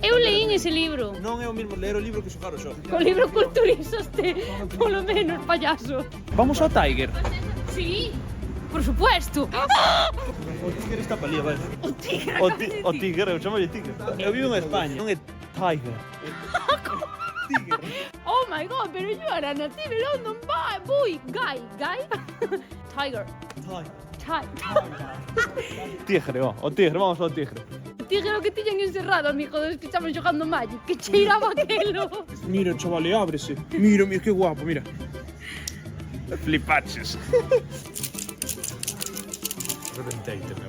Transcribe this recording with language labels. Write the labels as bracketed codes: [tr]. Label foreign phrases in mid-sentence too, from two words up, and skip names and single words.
[gl] Eu leín ese libro. Non é o mesmo ler o libro que xogar o xogo. Co libro culturizaste, polo menos, payaso. Vamos ao Tiger. [es] Sí, por supuesto. [gl] O Tiger está pa ali, vai. O tigre. O Tiger, eu chamo Tiger. Eu vivo en España, non é Tiger. Tiger. [en] Oh my god, [es] pero yo era nativa en London. [en] Boy, guy. [gl] Tiger. Tigre, o Tigre, vamos ao Tigre. Tigre o que tiñan encerrado, amigo, dos que estaban xogando Magic. Que cheiraba aquelo. Mira, chaval, ábrese. Mira, que guapo, mira. Flipaches. Reventeite, meu.